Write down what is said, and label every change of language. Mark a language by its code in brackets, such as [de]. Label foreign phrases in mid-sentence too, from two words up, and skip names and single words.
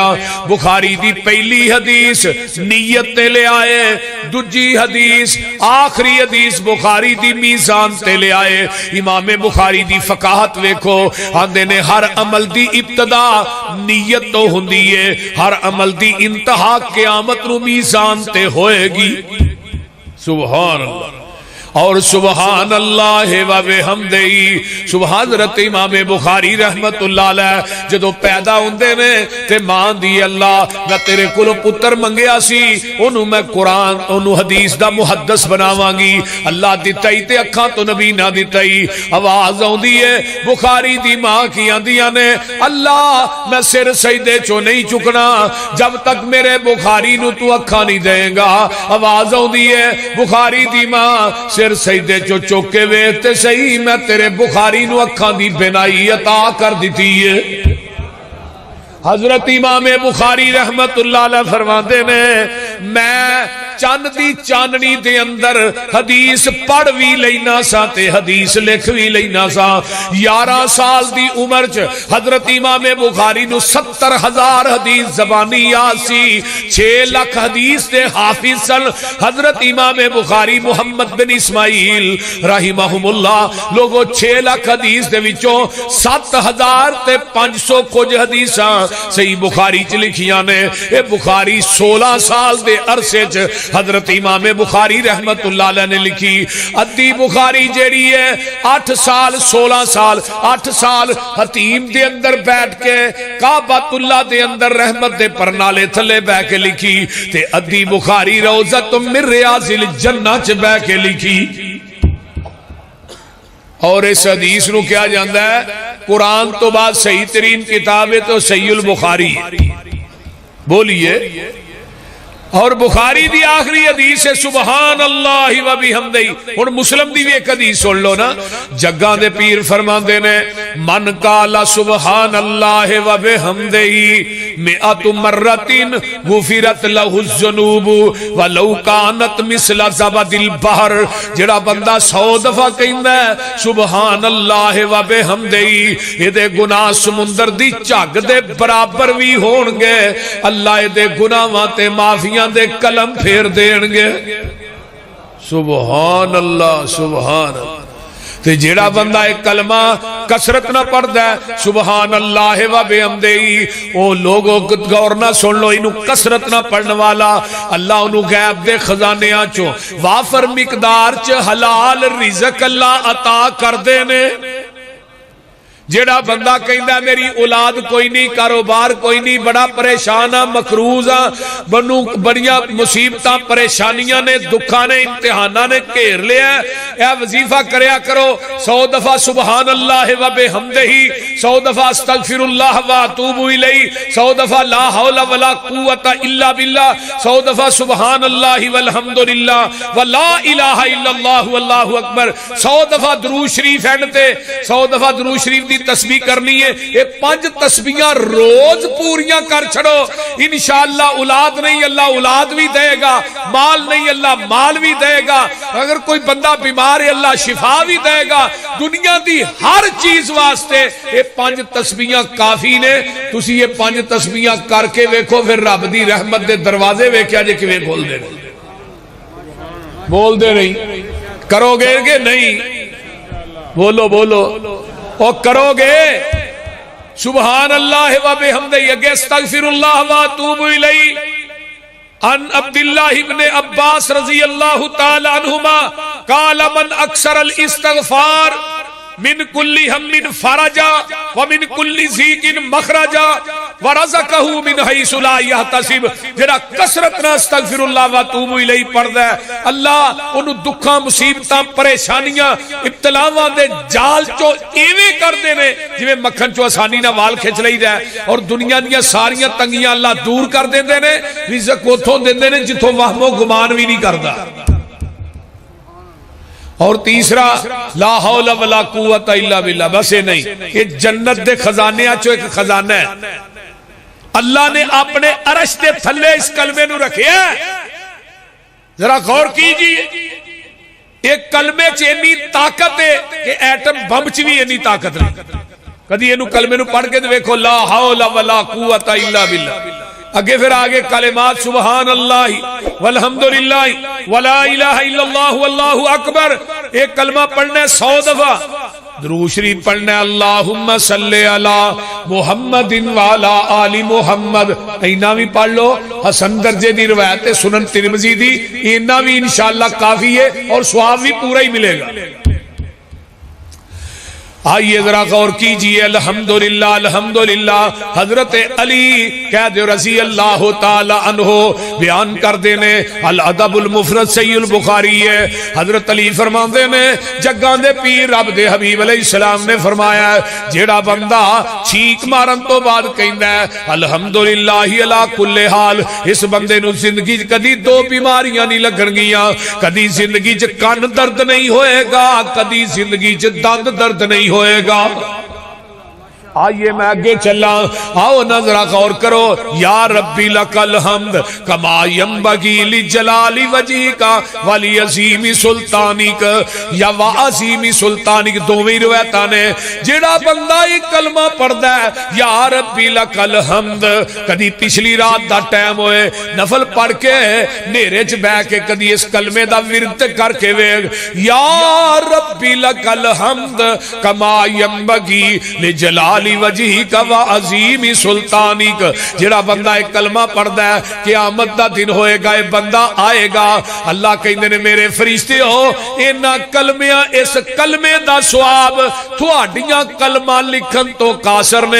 [pa] بخاری دی پہلی حدیث نیت تے لے آئے، دوجی حدیث آخری حدیث بخاری دی میزان تے لے آئے. امام بخاری دی فقاہت ویکھو، آندے نے ہر عمل دی ابتدا نیت توں ہندی ہے، ہر عمل دی انتہا قیامت نوں میزان تے ہووے گی. [ar] سبحان الله اور سبحان الله وبحمده. [pa] صبح حضرت امام بخاری [ar] رحمة الله عليه [pa] جدوں پیدا ہندے نے تے ماں دی اللہ میں تیرے کولوں پتر منگیا سی، اونوں میں قرآن اونوں حدیث دا محدث بناواں گی. اللہ دتا ہی تے اکھاں توں نبی نہ دتا ہی۔ آواز آؤندی ہے بخاری دی ماں کی آندیاں نے، اللہ میں سر سجدے چوں نہیں چکنا جب تک میرے بخاری نوں تو اکھاں نہیں دیوے گا. آواز آؤندی ہے بخاری دی ماں سر سجدے چوں چکے ویکھ تے سہی، میں تیرے بخاری نوں اکھاں دی بینائی عطا کر دتی ہے. حضرت امام بخاری [ar] رحمة الله عليه [pa] فرماتے نے، میں چن دی چاندنی دے اندر حدیث پڑھ وی لینا سا تے حدیث لکھ وی لینا سا. 11 سال دی عمر چ حضرت امام بخاری نوں 70,000 حدیث زبانی یاد سی. 6 لکھ حدیث دے حافظ سن حضرت امام بخاری محمد بن اسماعیل رحمہم اللہ. لوکو 6 لکھ حدیث دے وچوں 7,500 کجھ حدیثاں صحیح بخاری چ لکھیاں نے. ایہ بخاری 16 سال دے عرصے چ حضرت امام بخاری [ar] رحمة الله عليه [pa] نے لکھی. ادھی بخاری جیہڑی ہے 8 سال 16 سال 8 سال حطیم دے اندر بیٹھ کے کعبۃ اللہ دے اندر رحمت دے پرنالے تھلے بہہ کے لکھی، تے ادھی بخاری [ar] روضة من رياض الجنة [pa] چ بہہ کے لکھی. اور اس حدیث نوں کیہا جاندا ہے قرآن توں بعد صحیح ترین کتاب ہے تو صحیح البخاری. بولیے۔ اور بخاری دی آخری حدیث ہے [ar] سبحان الله وبحمده. [pa] ہن مسلم دی وی اک حدیث سن لو نا. جگاں دے پیر فرماندے نے, [ar] من قال سبحان الله وبحمده مائة مرة غفرت له ذنوبه ولو كانت مثل زبد البحر. [pa] جیہڑا بندہ 100 دفعہ کہندا ہے [ar] سبحان الله وبحمده, [pa] ایہدے گناہ سمندر دی جھگ دے برابر وی ہون گے. اللہ ایہدے گناہاں تے معافی دے قلم پھیر دین گے. [ar] سبحان الله سبحان الله. [pa] تے جیہڑا بندہ اک کلمہ کثرت نال پڑھدا [ar] سبحان الله وبحمده, [pa] او لوکو غور نال سن لو، اینوں کثرت نال پڑھن والا اللہ اونہوں غیب دے خزانیاں چوں وافر مقدار چ حلال رزق اللہ عطا کر دیندے نے. جیہڑا بندہ کہندا میری اولاد کوئی نہیں، کاروبار کوئی نہیں، بڑا پریشان آ، مقروض آ، بنوں بڑیاں مصیبتاں پریشانیاں نے، دکھاں نے، امتحاناں نے گھیر لیا. ایہ وظیفہ کریا کرو 100 دفعہ [ar] سبحان الله وبحمده, [pa] 100 دفعہ [ar] أستغفر الله وأتوب إليه, [pa] 100 دفعہ [ar] لا حول ولا قوة إلا بالله, [pa] 100 دفعہ [ar] سبحان الله والحمد لله ولا إله إلا الله والله أكبر, [pa] 100 دفعہ درود شریف اینڈ تے 100 دفعہ درود شریف دی تسبیح کرنی ہے. ایہ 5 تسبیحاں روز پوریاں کر چھڈو، ان شاء اللہ اولاد نہیں اللہ اولاد وی دیوے گا، مال نہیں اللہ مال وی دیوے گا، اگر کوئی بندہ بیمار ہے اللہ شفا وی دیوے گا. دنیا دی ہر چیز واسطے ایہ 5 تسبیحاں کافی نے. تسی ایہ 5 تسبیحاں کرکے ویکھو، فیر رب دی رحمت دے دروازے ویکھیا جے کیویں کھولدے نے. بولدے نہیں، کرو گے کہ نہیں? بولو بولو. اور کرو گے [ar] سبحان الله وبحمده, [pa] اگے [ar] أستغفر الله وأتوب إليه. عن عبد الله ابن عباس رضي الله تعالى عنهما قال من أكثر الاستغفار من كل هم فرجا ومن كل ضيق مخرجا ورزقه من حيث لا يحتسب. [pa] جیہڑا کثرت نال [ar] أستغفر الله وأتوب إليه [pa] پڑھدا ہے، اللہ اونہوں دکھاں مصیبتاں پریشانیاں ابتلاواں دے جال چوں انج کڈھدے نے جیویں مکھن چوں آسانی نال وال کھچ لئی دا ہے، اور دنیا دیاں ساریاں تنگیاں اللہ دور کر دیندے نے. رزق اوتھوں دیندے نے جتھوں وہم و گمان وی نہیں کردا. اور تیسرا [ar] لا حول ولا قوة إلا بالله. [pa] بس ایہ نہیں، ایہ جنت دے خزانے چوں اک خزانہ ہے. اللہ نے اپنے عرش دے تھلے اس کلمے نوں رکھے. ذرا غور کیجیے، اک کلمے چ اینی طاقت ہے کہ ایٹم بم چ وی اینی طاقت نہیں. کدی اینوں کلمے نوں پڑھ کے دیکھو, [ar] لا حول ولا قوة إلا بالله. [pa] اگے فیر آگے کلمات [ar] سبحان الله والحمد لله ولا إله إلا الله والله أكبر. [pa] اک کلمہ پڑھنا 100 دفعہ، درود شریف پڑھنا ہے [ar] اللهم صل على محمد وعلى آل محمد. [pa] اینا وی پڑھ لو، حسن درجے دی روایت ہے سنن ترمذی دی، اینا وی ان شاء اللہ کافی ہے اور ثواب وی پورا ہی ملے گا. آئیے ذرا غور کیجیے, [ar] الحمد لله الحمد لله. [pa] حضرت علی کہہ دو [ar] رضي الله تعالى عنه [pa] بیان کر دیندے نے الادب المفرد صحیح البخاری ہے. حضرت علی فرماتے نے جگاں دے پیر رب دے حبیب علیہ السلام نے فرمایا، جیہڑا بندہ چھک مارن توں بعد کہندا ہے [ar] الحمد لله على كل حال, [pa] اس بندے نوں زندگی چ کدی 2 بیماریاں نہیں لگن گیاں، کدی زندگی چ کن درد نہیں ہووے گا، کدی زندگی چ دند درد نہیں ہووے گا. آئیے میں اگے چلا، آؤ نظر غور کرو. [ar] يا ربي لك الحمد كما ينبغي لجلال وجهك وعظيم سلطانك، يا وعظيم سلطانك, या वा अज़ीमी सुल्तानिक [pa] دوویں روایتاں نے. جیہڑا بندہ اک کلمہ پڑھدا ہے [ar] يا ربي لك الحمد, [pa] کدی پچھلی رات دا ٹائم ہووے نفل پڑھ کے نھیرے چ بیٹھ کے کدی اس کلمے دا ورد کرکے ویکھ, [ar] يا ربي لك الحمد كما ينبغي لجلال وجهك وعظيم سلطانك. [pa] جیہڑا بندہ اک کلمہ پڑھدا ہے قیامت دا دن ہووے گا، ایہ بندہ آوے گا، اللہ کہندے نے میرے فرشتیو انہاں کلمیاں اس کلمے دا ثواب تہاڈیاں کلمہ لکھن توں قاصر نے.